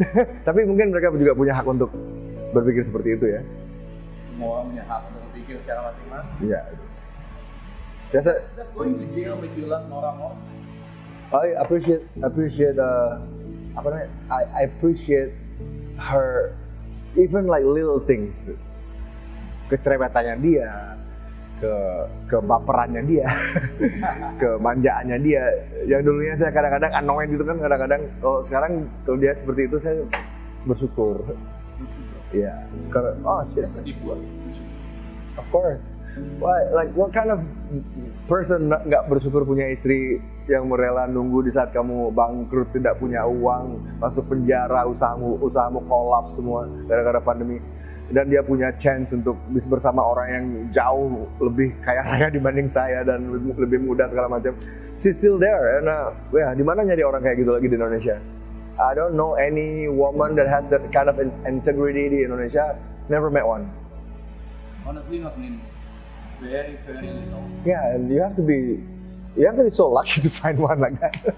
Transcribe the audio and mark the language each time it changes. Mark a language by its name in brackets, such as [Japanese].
[Indonesian] Tapi mungkin mereka juga punya hak untuk berpikir seperti itu ya. Semua orang punya hak untuk berpikir secara masing-masing. Iya. Biasa. [English] Just going to jail make you love Nora more. I appreciate I appreciate her even like little things. [Indonesian] Kecerewetannya dia, kebaperannya dia, kemanjaannya dia. Yang dulunya saya kadang-kadang annoyed gitu kan, kadang-kadang sekarang kalau dia seperti itu saya bersyukur. Ya, karena sedih buat. [English] Of course. What kind of person [Indonesian] nggak bersyukur punya istri yang rela nunggu di saat kamu bangkrut, tidak punya uang, masuk penjara, usahamu kolaps semua gara-gara pandemi, dan dia punya chance untuk bisa bersama orang yang jauh lebih kaya raya dibanding saya dan lebih muda segala macam. [English] She's still there, and [Indonesian] di mana nyari orang kayak gitu lagi di Indonesia? [English] I don't know any woman that has that kind of integrity [Indonesian] di Indonesia. [English] Never met one. Honestly, not many. Very, very little. Yeah, and you have to be so lucky to find one like that.